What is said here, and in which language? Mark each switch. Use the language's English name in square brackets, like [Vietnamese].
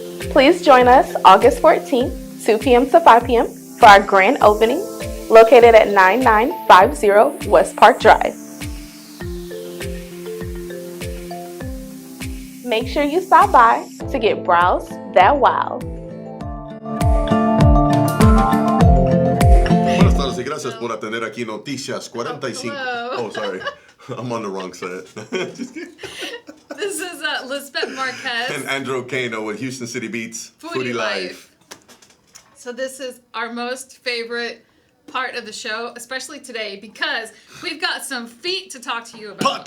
[English] Please join us August 14th, 2 p.m. to 5 p.m. for our grand opening, located at 9950 West Park Drive. Make sure you stop by to get brows that wow. [Spanish] Buenas tardes y gracias por atender aquí Noticias 45. [English] Oh, sorry. I'm on the wrong set. This is Lisbeth Marquez and Andrew Kano with Houston City Beats Foodie Life. So this is our most favorite part of the show, especially today, because we've got some feet to talk to you about.